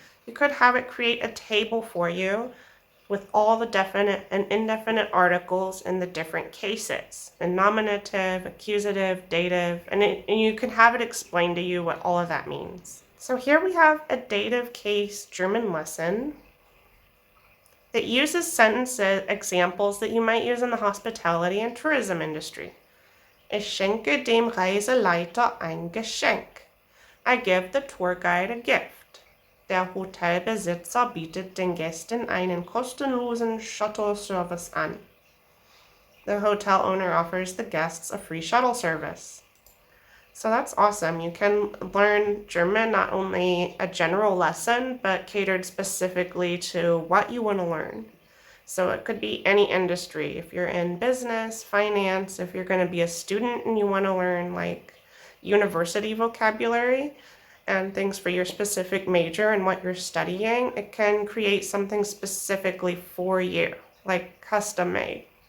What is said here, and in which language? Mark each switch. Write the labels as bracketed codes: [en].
[en] You could have it create a table for you with all the definite and indefinite articles in the different cases, the nominative, accusative, dative, and you can have it explain to you what all of that means. So here we have a dative case German lesson that uses sentence examples that you might use in the hospitality and tourism industry. Ich schenke dem Reiseleiter ein Geschenk. I give the tour guide a gift. [de] Der Hotelbesitzer bietet den Gästen einen kostenlosen Shuttle-Service an. [en] The hotel owner offers the guests a free shuttle service. So that's awesome. You can learn German, not only a general lesson, but catered specifically to what you want to learn. So it could be any industry. If you're in business, finance, if you're going to be a student and you want to learn like university vocabulary and things for your specific major and what you're studying, it can create something specifically for you, like custom made.